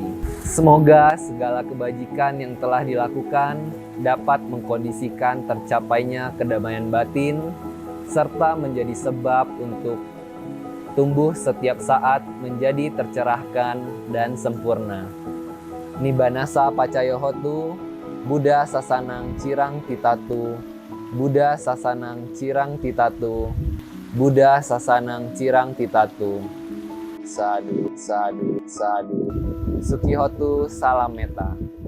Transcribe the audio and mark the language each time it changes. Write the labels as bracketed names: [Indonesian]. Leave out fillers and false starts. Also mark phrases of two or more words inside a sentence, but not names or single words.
[Indonesian] Semoga segala kebajikan yang telah dilakukan dapat mengkondisikan tercapainya kedamaian batin serta menjadi sebab untuk tumbuh setiap saat menjadi tercerahkan dan sempurna. [Pali] Nibbanasa Pacayohotu, Buddha Sasanang Cirang Titatu, Buddha Sasanang Cirang Titatu, Buddha Sasanang Cirang Titatu. Sadhu, sadhu, sadhu. Sukihotu Salameta.